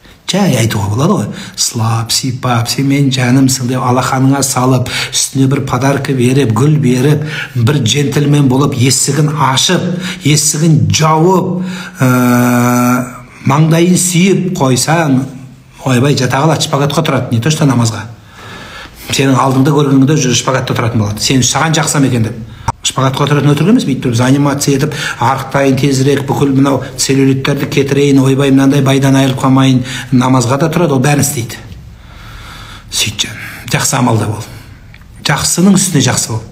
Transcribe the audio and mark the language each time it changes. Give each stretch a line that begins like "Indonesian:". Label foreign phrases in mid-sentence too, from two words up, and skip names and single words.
Kazakh: Жай айтуға болады ғой, сылап, сипап, сен мен жанымсың деп алақаныңа салып, үстіне бір подарка беріп, гүл беріп, бір джентльмен болып, есігін ашып, есігін жауып, маңдайын сүйіп қойсаң, ойбай жата қалады, шпагатқа тұрады,
Russian: не то что
Kazakh: намазға. Сенің алдыңда көргеніңде жүр шпагатта тұратын болады. Сен саған жақсам екен деп. Шпагатқа отыратын өтірік емес, бүйтіп занимация етіп, арықтайын тезірек, бүкіл мынау целлюлиттерді кетірейін, ойбай мынандай байдан айырылып қалмайын, намазға да тұрады, ол бәрін істейді. Сөйт жан, жақсы амалда бол. Жақсының үстіне жақсы бол.